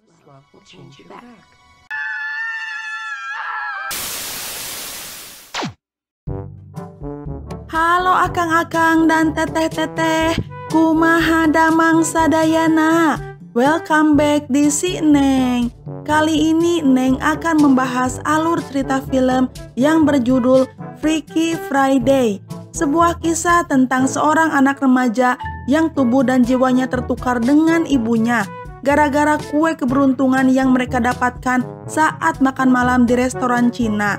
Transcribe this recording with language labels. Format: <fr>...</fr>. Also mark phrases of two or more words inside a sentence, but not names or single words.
<en>will change you back.</en> <su>Halo akang-akang dan teteh-teteh, kumaha damang sadayana.</su> <en>Welcome back di Si Neng.</en> <id>Kali ini Neng akan membahas alur cerita film yang berjudul Freaky Friday. Sebuah kisah tentang seorang anak remaja yang tubuh dan jiwanya tertukar dengan ibunya gara-gara kue keberuntungan yang mereka dapatkan saat makan malam di restoran Cina.</id>